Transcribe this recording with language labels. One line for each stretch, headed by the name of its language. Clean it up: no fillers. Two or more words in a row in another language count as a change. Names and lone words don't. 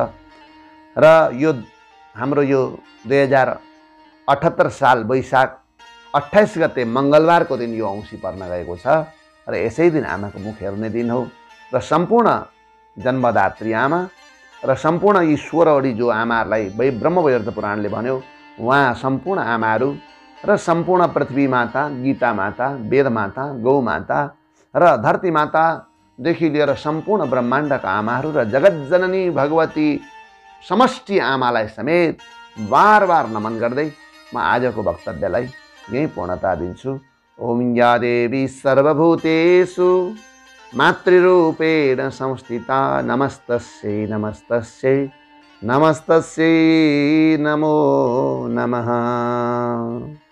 Nepali: र यो हाम्रो यो 2078 साल वैशाख 28 गते मङ्गलबारको दिन यो औँसी पर्न गएको छ। र यसै दिन आमाको मुख हेर्ने दिन हो। र सम्पूर्ण जन्मदात्री आमा र सम्पूर्ण यी 16वटी जो आमाहरूलाई ब्रह्मवैवर्त पुराणले भन्यो, उहाँ सम्पूर्ण आमाहरू र सम्पूर्ण पृथ्वी माता, गीता माता, वेद माता, गौ माता र धरती मातादेखि लिएर सम्पूर्ण ब्रह्माण्डका आमाहरू र जगतजननी भगवती समष्टि आमालाई समेत बार बार नमन गर्दै म आजको वक्तव्यलाई यही पूर्णता दिन्छु।
Sanskrit: ओम या देवी सर्वभूतेषु मातृरूपेण संस्थिता नमस्तस्यै नमस्तस्यै नमस्तस्यै नमो नमः।